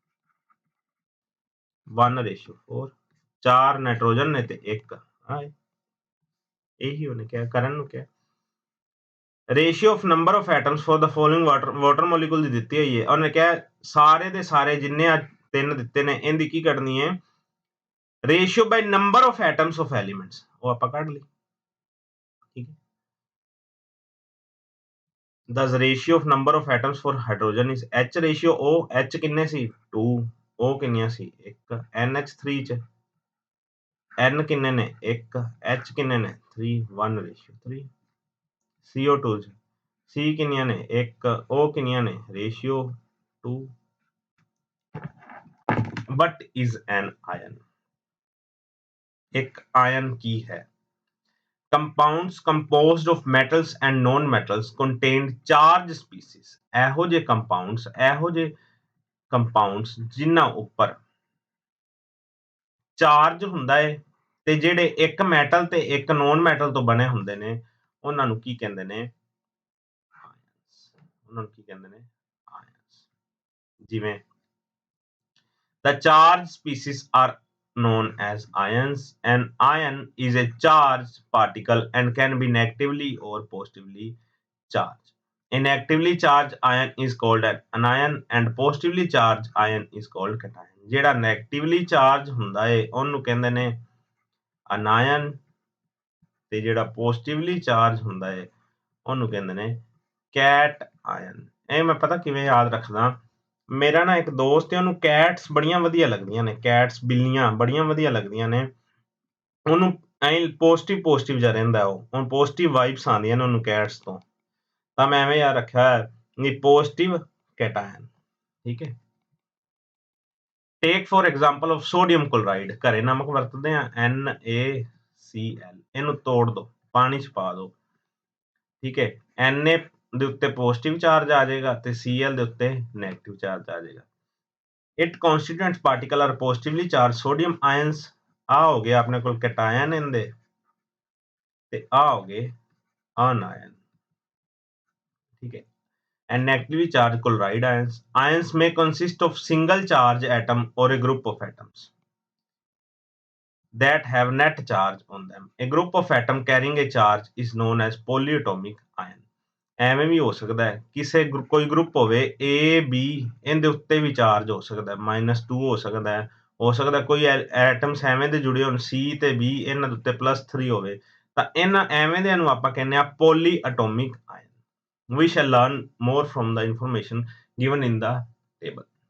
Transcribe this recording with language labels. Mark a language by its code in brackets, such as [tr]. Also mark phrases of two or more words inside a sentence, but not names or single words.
[pa] 1:4 4 ਨਾਈਟ੍ਰੋਜਨ ਨੇ ਤੇ 1 ਇਹੀ ਉਹਨੇ ਕਿਹਾ ਕਰਨ ਨੂੰ ਕਿਹਾ [en] ratio of number of atoms for the following water molecule [pa] ਦੀ ਦਿੱਤੀ ਹੋਈ ਹੈ ਉਹਨੇ ਕਿਹਾ ਸਾਰੇ ਦੇ ਸਾਰੇ ਜਿੰਨੇ ਆ ਤਿੰਨ ਦਿੱਤੇ ਨੇ ਇਹਦੀ ਕੀ ਕੱਢਣੀ ਹੈ [en] ratio by number of atoms of elements [pa] ਉਹ ਆਪਾਂ ਕੱਢ ਲਈ ਠੀਕ ਹੈ [en] the ratio of number of atoms for hydrogen is H ratio O [pa] H ਕਿੰਨੇ ਸੀ 2 O ਕਿੰਨੀਆਂ ਸੀ 1 NH3 ਚ N ਕਿੰਨੇ ਨੇ 1 H ਕਿੰਨੇ ਨੇ 3 1:3 CO2 ਚ C ਕਿੰਨੀਆਂ ਨੇ 1 O ਕਿੰਨੀਆਂ ਨੇ ਰੇਸ਼ੀਓ 2 [en] what is an ion [pa] ਇੱਕ ਆਇਨ ਕੀ ਹੈ [en] compounds composed of metals and non-metals contain charge species [pa] ਇਹੋ ਜਿਹੇ compounds ਜਿਨ੍ਹਾਂ ਉੱਪਰ ਚਾਰਜ ਹੁੰਦਾ ਹੈ ਤੇ ਜਿਹੜੇ ਇੱਕ ਮੈਟਲ ਤੇ ਇੱਕ [en] non metal [pa] ਤੋਂ ਬਣੇ ਹੁੰਦੇ ਨੇ ਉਹਨਾਂ ਨੂੰ ਕੀ ਕਹਿੰਦੇ ਨੇ ਆਇਨਸ ਜਿਵੇਂ [en] the charged species are known as ions an ion is a charged particle and can be negatively or positively charged a negatively charged ion is called an anion and positively charged ion is called cation [pa] ਜਿਹੜਾ [en] negatively charged [pa] ਹੁੰਦਾ ਹੈ ਉਹਨੂੰ ਕਹਿੰਦੇ ਨੇ anion ਤੇ ਜਿਹੜਾ [en] positively charged [pa] ਹੁੰਦਾ ਹੈ ਉਹਨੂੰ ਕਹਿੰਦੇ ਨੇ cation ਇਹ ਮੈਂ ਪਤਾ ਕਿਵੇਂ ਯਾਦ ਰੱਖਦਾ ਮੇਰਾ ਨਾ ਇੱਕ ਦੋਸਤ ਹੈ ਉਹਨੂੰ ਕੈਟਸ ਬੜੀਆਂ ਵਧੀਆ ਲੱਗਦੀਆਂ ਨੇ ਕੈਟਸ ਬਿੱਲੀਆਂ ਬੜੀਆਂ ਵਧੀਆ ਲੱਗਦੀਆਂ ਨੇ ਉਹਨੂੰ ਐਂ ਪੋਜ਼ਿਟਿਵ ਜਿਹਾ ਰਹਿੰਦਾ ਉਹ ਹੁਣ [en] positive vibes [pa] ਆਉਂਦੀਆਂ ਨੇ ਉਹਨੂੰ ਕੈਟਸ ਤੋਂ ਤਾਂ ਮੈਂ ਐਵੇਂ ਯਾਦ ਰੱਖਿਆ ਹੈ ਵੀ [en] positive cation [pa] ਠੀਕ ਹੈ [en] take for example of sodium chloride [pa] ਘਰੇ ਨਮਕ ਵਰਤਦੇ ਆ NaCl ਇਹਨੂੰ ਤੋੜ ਦੋ ਪਾਣੀ ਚ ਪਾ ਦੋ ਠੀਕ ਹੈ Na ਦੇ ਉੱਤੇ [en] positive charge [pa] ਆ ਜਾਏਗਾ ਤੇ Cl ਦੇ ਉੱਤੇ [en] negative charge [pa] ਆ ਜਾਏਗਾ [en] it constituents particle are positively charged sodium ions [pa] ਆ ਹੋ ਗਿਆ ਆਪਣੇ ਕੋਲ ਕੈਟਾਇਨ ਇਹਦੇ ਤੇ ਆ ਹੋ ਗਏ ਅਨਾਇਨ ਠੀਕ ਹੈ [en] and negatively charged chloride ions ions may consist of single charge atom or a group of atoms that have net charge on them a group of atom carrying a charge is known as polyatomic ion [pa] ਐਵੇਂ ਵੀ ਹੋ ਸਕਦਾ ਹੈ ਕਿਸੇ ਕੋਈ ਗਰੁੱਪ ਹੋਵੇ A B ਇਹਦੇ ਉੱਤੇ ਵੀ ਚਾਰਜ ਹੋ ਸਕਦਾ -2 ਹੋ ਸਕਦਾ ਕੋਈ ਐਟਮਸ ਐਵੇਂ ਦੇ ਜੁੜੇ ਹੋਣ C ਤੇ B ਇਹਨਾਂ ਦੇ ਉੱਤੇ +3 ਹੋਵੇ ਤਾਂ ਇਹਨਾਂ ਐਵੇਂ ਦੇ ਨੂੰ ਆਪਾਂ ਕਹਿੰਦੇ ਆ [en] polyatomic ion we shall learn more from the information given in the table